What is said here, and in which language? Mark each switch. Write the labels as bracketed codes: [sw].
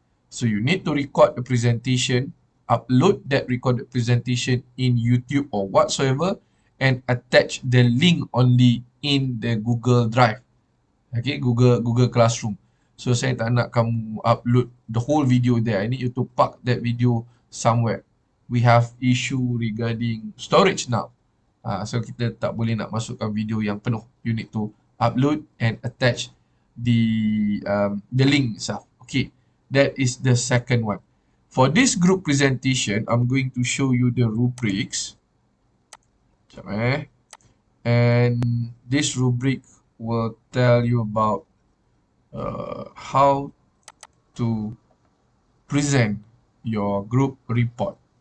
[en] So you need to record the presentation, upload that recorded presentation in YouTube or whatsoever, and attach the link only in the Google Drive. Okay, Google Classroom. So [ms] saya tak nak kamu [en] upload the whole video there. I need you to park that video somewhere. We have issue regarding storage now. [ms] So kita tak boleh nak masukkan video yang penuh. [en] You need to upload and attach the link itself. Okay, that is the second one. For this group presentation, I'm going to show you the rubrics. [ms] Sekejap [en] And this rubric will tell you about how to present your group report.